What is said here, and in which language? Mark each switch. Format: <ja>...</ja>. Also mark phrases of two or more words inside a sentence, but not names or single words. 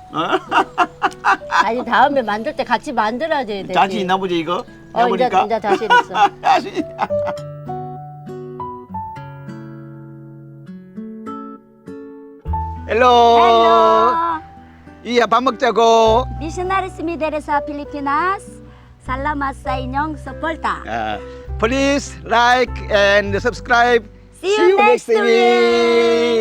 <ko>아니 다음에 만들 때 같이 만들어줘야 되지. 자신 있나 보지 이거? 이제 자신 있어. 자신 있다. 헬로.</ko> <en>Hello.</en> <ko>이야 밥 먹자고.</ko> <ceb>Missionaries Midere sa Pilipinas. Salamat sa inyong suporta.</ceb> <en>Please like and subscribe. See you next week.</en>